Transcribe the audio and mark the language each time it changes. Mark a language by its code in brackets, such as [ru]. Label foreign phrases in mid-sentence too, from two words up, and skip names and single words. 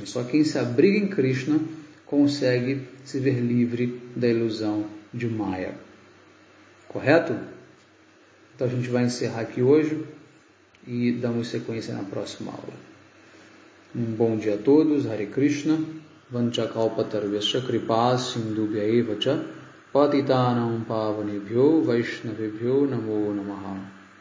[pt] Só quem se abriga em Krishna consegue se ver livre da ilusão de Maya. Correto? Então a gente vai encerrar aqui hoje e damos sequência na próxima aula. Um bom dia a todos. [sa] Hare Krishna. Vanchakalpatarvyasya kripa sindhubhya eva cha patitanam pavanebhyo vaishnavebhyo namo namaha.